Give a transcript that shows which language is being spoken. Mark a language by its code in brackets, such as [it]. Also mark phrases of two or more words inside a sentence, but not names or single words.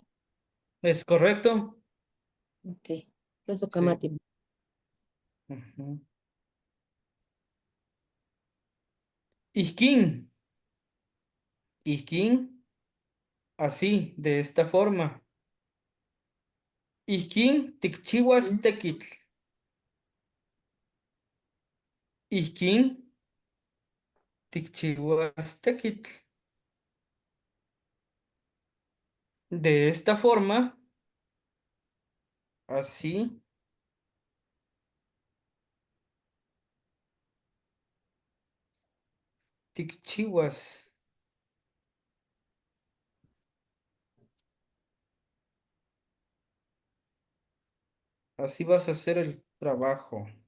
[es] ¿Es correcto? Ok, eso Sí. [nah] Kamati. Ujú. Isquín. [es] Isquín, así, de esta forma. [nah] Isquín tikchiuas tekitl. Isquín tikchiuas tekitl. [es] De esta forma, así, tikchiuas. Así vas a hacer el trabajo.